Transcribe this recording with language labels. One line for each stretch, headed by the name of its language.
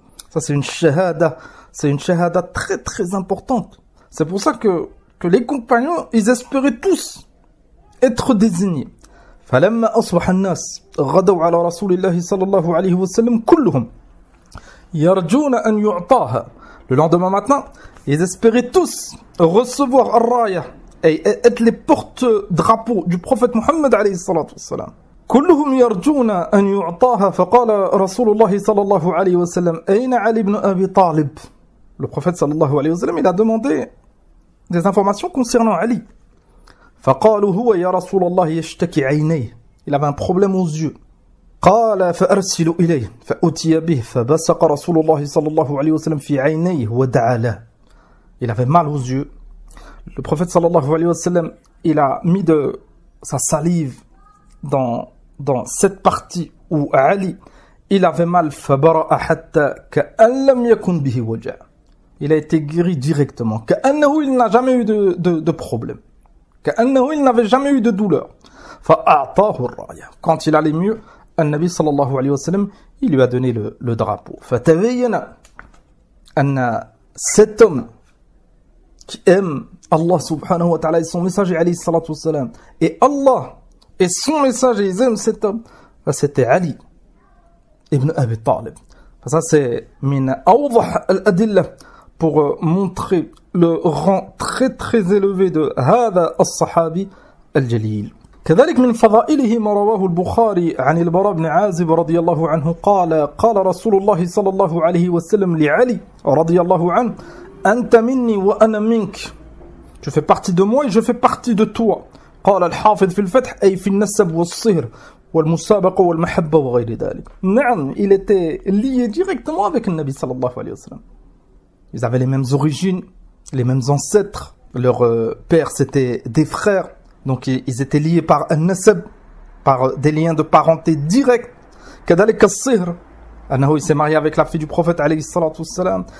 French: Ça c'est une shahada très très importante. C'est pour ça que les compagnons, ils espéraient tous être désignés.
Arabic: فلما أصبح الناس غدوا على رسول الله صلى الله عليه وسلم كلهم يرجون أن يعطاها.
French: Le lendemain matin, ils espéraient tous recevoir الراية et être les porte-drapeaux du prophète Muhammad عليه الصلاة والسلام.
Arabic: كلهم يرجون أن يعطاها فقال رسول الله صلى الله عليه وسلم أين علي بن أبي طالب.
French: Le prophète صلى الله عليه وسلم, il a demandé des informations concernant Ali.
Arabic: فقالوا هو يا رسول الله يشتكي عينيه.
French: Il avait un problème aux yeux.
Arabic: قال فأرسلوا إليه فأتي به فبصق رسول الله صلى الله عليه وسلم في عينيه ودعا له.
French: Il avait mal aux yeux. Le prophète صلى الله عليه وسلم, il a mis de sa salive dans cette partie où Ali, il avait mal.
Arabic: فبرأ حتى كأن لم يكن به وجع.
French: Il a été guéri directement. كأنه il n'a jamais eu de problème. كأنه il n'avait jamais eu de douleur.
Arabic: فأعطاه الراية.
French: Quand il allait mieux, النبي صلى الله عليه وسلم, il lui a donné le drapeau. فتبين أن cet homme qui aime Allah subhanahu wa ta'ala et son messager alayhi salatu wassalam, et Allah et son messager, ils aiment cet homme, c'était Ali ibn Abi Talib. Ça c'est
Arabic: min awdah al-adilla,
French: pour montrer le rang très très élevé de
Arabic: هذا الصحابي الجليل. كذلك من فضائله ما رواه البخاري عن البراء بن عازب رضي الله عنه قال رسول الله صلى الله عليه وسلم لعلي رضي الله عنه أنت مني وأنا منك.
French: Tu fais partie de moi et je fais partie de toi.
Arabic: قال الحافظ في الفتح أي في النسب والصهر والمسابقة والمحبة وغير ذلك.
French: نعم, il était lié directement avec le Nabi sallallahu alayhi wa sallam. Ils avaient les mêmes origines, les mêmes ancêtres. Leurs pères, c'était des frères. Donc, ils étaient liés par un nasab, par des liens de parenté directs. كذلك الصهر, il s'est marié avec la fille du prophète alayhi salatu wassalam.